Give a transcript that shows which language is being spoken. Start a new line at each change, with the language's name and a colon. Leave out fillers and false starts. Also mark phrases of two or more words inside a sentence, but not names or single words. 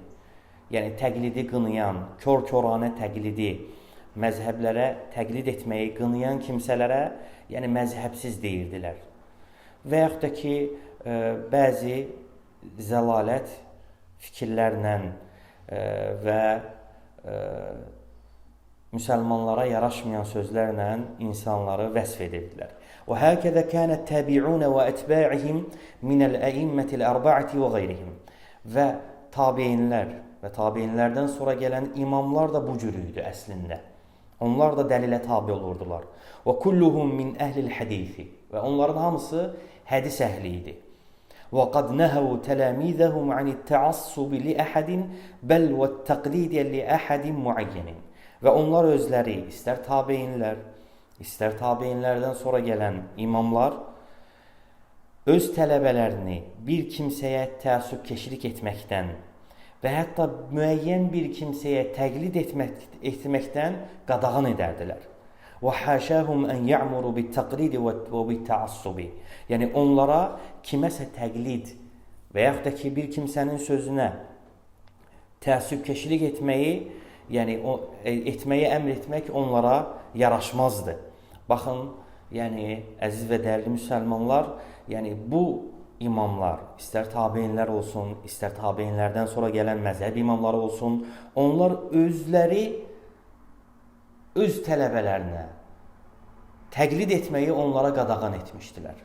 Azerbaijani: Yəni, təqlidi qınayan, kör-körənə təqlidi, məzhəblərə təqlid etməyi qınayan kimsələrə, yəni məzhəbsiz deyirdilər. Və yaxud da ki, bəzi zəlalət fikirlərlə və müsəlmanlara yaraşmayan sözlərlə insanları vəsf edirdilər.
Arabic: وَهَكَذَا كَانَ التَّابِعُونَ وَأَتْبَاعِهِمْ مِنَ الْأَئِمَّةِ الْأَرْبَعَةِ وَغَيْرِهِمْ.
Azerbaijani: Və tabeinlər və tabeinlərdən sonra gələn imamlar da bu cür idi əslində. Onlar da dəlilə tabi olurdular.
Arabic: وَكُلُّهُمْ مِنْ أَهْلِ الْحَدِيثِ.
Azerbaijani: Və onların hamısı hədis əhli idi.
Arabic: وَقَدْ نَهَوْا تَلَامِيذَهُمْ عَنِ التَّعَصُّبِ لِأَحَدٍ بَلْ وَالتَّقْلِيدِ لِأَحَدٍ مُعَيَّنٍ.
Azerbaijani: Və onlar özləri, istər tabeinlər, istər tabeinlərdən sonra gələn imamlar, öz tələbələrini bir kimsəyə təəssübkeşilik etməkdən və hətta müəyyən bir kimsəyə təqlid etməkdən qadağan edərdilər.
Arabic: وَحَاشَاهُمْ أَنْ يَعْمُرُوا بِالتَّقْلِيدِ وَبِالتَّعَصُّبِ.
Azerbaijani: Yəni onlara kiməsə təqlid və yaxud da ki, bir kimsənin sözünə təəssübkeşilik etməyi, yəni etməyi əmr etmək onlara yaraşmazdı. Baxın, yəni əziz və dəyərli müsəlmanlar, yəni bu imamlar, istər tabeinlər olsun, istər tabeinlərdən sonra gələn məzhəb imamları olsun, onlar özləri öz tələbələrinə təqlid etməyi onlara qadağan etmişdilər.